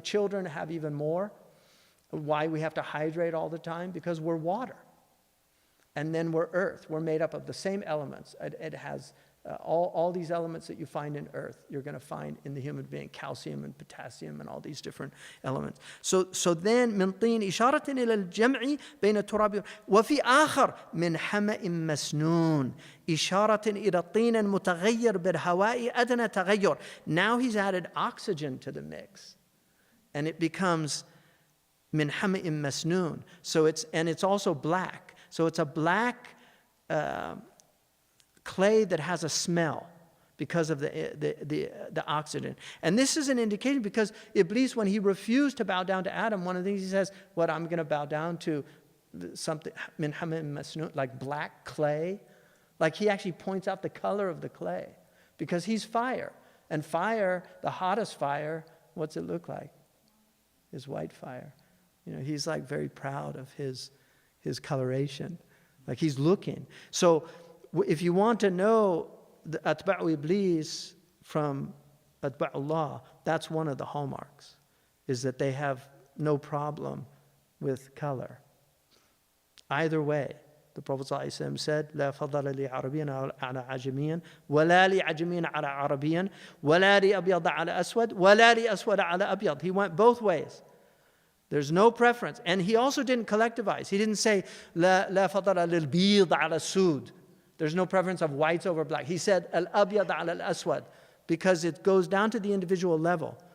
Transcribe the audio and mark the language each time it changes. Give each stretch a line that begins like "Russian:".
English: Children have even more. Why we have to hydrate all the time? Because we're water. And then we're earth. We're made up of the same elements. It has all these elements that you find in earth, you're going to find in the human being, calcium and potassium and all these different elements. So then
Arabic: من طين إشارة إلى الجمع بين التراب وفي آخر من حمأ مسنون إشارة إلى الطين المتغير بالهواء أدنى تغير.
English: Now he's added oxygen to the mix, and it becomes
Arabic: من حمأ مسنون.
English: So it's also black. So it's a black clay that has a smell because of the oxygen. And this is an indication, because Iblis, when he refused to bow down to Adam, one of the things he says, what, I'm going to bow down to something,
Arabic: min hamim masnun,
English: like black clay. Like he actually points out the color of the clay, because he's fire. And fire, the hottest fire, what's it look like? Is white fire. You know, he's like very proud of his coloration. Like he's looking. So if you want to know the Atba'u Iblis from Atba'ullah, that's one of the hallmarks, is that they have no problem with color. Either way, the Prophet ﷺ said,
Arabic: لا فضل لعربيا على عجميا ولا لعجميا على عربيا ولا لأبيض على أسود ولا لأسود على أبيض.
English: He went both ways. There's no preference. And he also didn't collectivize. He didn't say,
Arabic: لا فضل للبيض على السود.
English: There's no preference of whites over black. He said,
Arabic: al-abyad al-aswad,
English: because it goes down to the individual level.